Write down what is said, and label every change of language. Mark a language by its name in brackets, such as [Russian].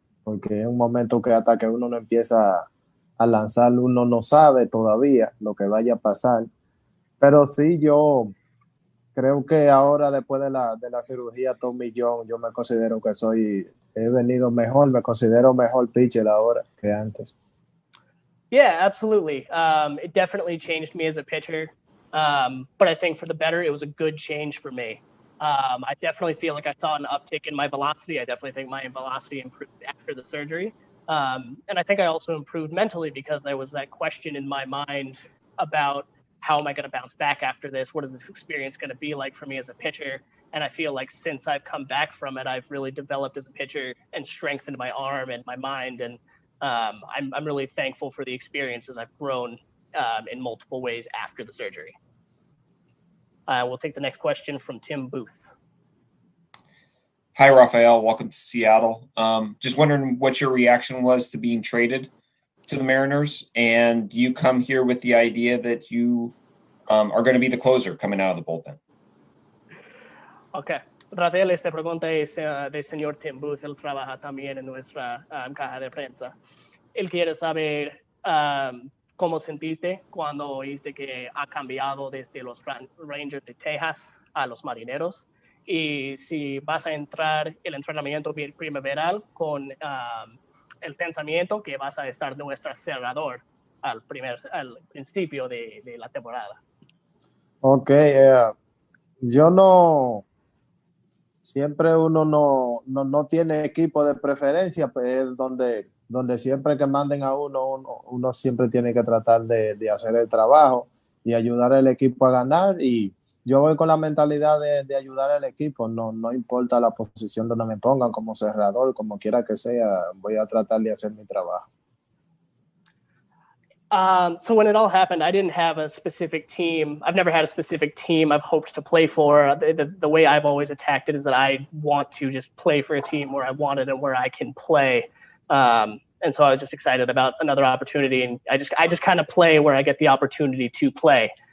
[Spanish] Porque es un momento que hasta que uno no empieza a lanzar, uno no sabe todavía lo que vaya a pasar. Pero sí, yo creo que ahora después de la cirugía Tommy John, yo me considero que he venido mejor, me considero mejor pitcher ahora que antes. [English] Yeah, absolutely. It definitely changed me as a pitcher. But I think for the better, it was a good change for me. I definitely feel like I saw an uptick in my velocity. I definitely think my velocity improved after the surgery. And I think I also improved mentally because there was that question in my mind about how am I going to bounce back after this? What is this experience going to be like for me as a pitcher? And I feel like since I've come back from it, I've really developed as a pitcher and strengthened my arm and my mind. And I'm really thankful for the experiences I've grown in multiple ways after the surgery. We'll take the next question from Tim Booth. Hi, Rafael. Welcome to Seattle. Just wondering what your reaction was to being traded to the Mariners, and you come here with the idea that you are going to be the closer coming out of the bullpen. Okay. [Spanish] Rafael, esta pregunta es del señor Tim Booth. Él trabaja también en nuestra caja de prensa. Él quiere saber cómo sentiste cuando oíste que ha cambiado desde los Rangers de Texas a los Marineros y si vas a entrar el entrenamiento primaveral con el pensamiento que vas a estar nuestro cerrador al principio de la temporada. Ok, yo no, siempre uno no tiene equipo de preferencia, pues es donde siempre que manden a uno siempre tiene que tratar de hacer el trabajo y ayudar al equipo a ganar, y yo voy con la mentalidad de ayudar al equipo, no importa la posición donde me pongan, como cerrador, como quiera que sea, voy a tratar de hacer mi trabajo. [English] So when it all happened, I didn't have a specific team. I've never had a specific team I've hoped to play for. The way I've always attacked it is that I want to just play for a team where I want it and where I can play. And so I was just excited about another opportunity. And I just kind of play where I get the opportunity to play.